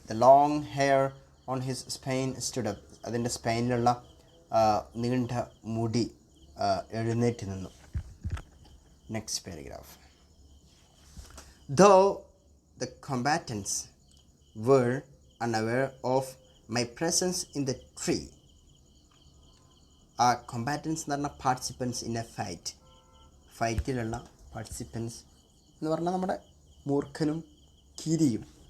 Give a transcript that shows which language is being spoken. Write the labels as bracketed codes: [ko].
[en] the long hair on his spine stood up, [ml] അതിൻ്റെ സ്പെയിനിലുള്ള നീണ്ട മുടി എഴുന്നേറ്റ് നിന്നു. [en] Next paragraph. Though the combatants were unaware of my presence in the tree. [ml] ആ combatants എന്ന് പറഞ്ഞാൽ [en] participants in a fight, [ml] ഫൈറ്റിലുള്ള participants എന്ന് പറഞ്ഞാൽ നമ്മുടെ മൂർഖനും കിരിയും.